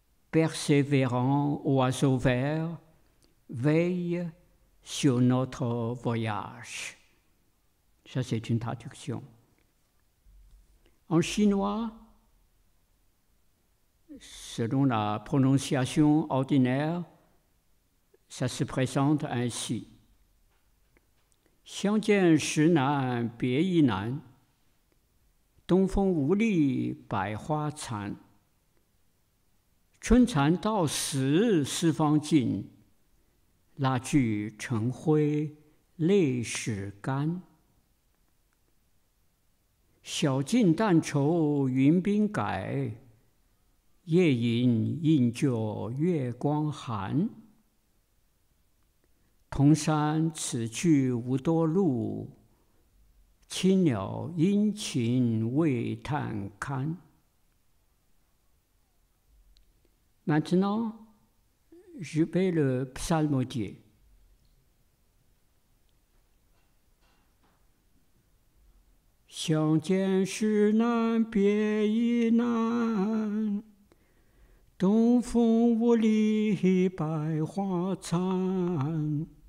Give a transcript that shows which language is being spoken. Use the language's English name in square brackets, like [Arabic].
[French] Persévérant oiseau vert, veille sur notre voyage. Ça, c'est une traduction. En chinois, selon la prononciation ordinaire, ça se présente ainsi. [Chinese] 相见时难别亦难，东风无力百花残。春蚕到死丝方尽，蜡炬成灰泪始干。晓镜但愁云鬓改，夜饮应觉月光寒。同山此去无多路，青鸟殷勤为探看。 [French] Maintenant, je vais le psalmodier. [Chinese] « 相见时难别亦难，东风无力百花残。